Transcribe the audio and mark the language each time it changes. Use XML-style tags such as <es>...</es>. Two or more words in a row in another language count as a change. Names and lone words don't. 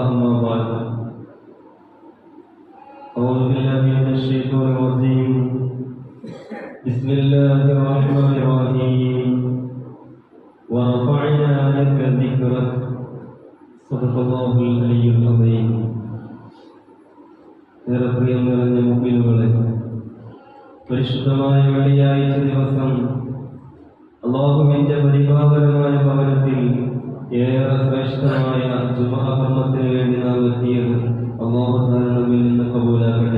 <ar>أما بعد، أعوذ بالله من الشيطان الرجيم. بسم الله الرحمن الرحيم. ورفعنا لك ذكرك. صدق الله العلي العظيم.</ar> <ml>പ്രിയം നിറഞ്ഞ മുഅ്മിനീങ്ങളെ, പരിശുദ്ധമായ വെള്ളിയാഴ്ച ദിവസം അല്ലാഹുവിന്റെ പരിപാവനമായ ഭവനത്തിൽ ഏറെ ശ്രേഷ്ഠമായ ജുമുഅ കർമ്മത്തിന് വേണ്ടി നാം എത്തിയത്</ml> <ar>الله تعالى</ar> <ml>നമ്മിൽ നിന്ന് കബൂലാക്കട്ടെ.</ml>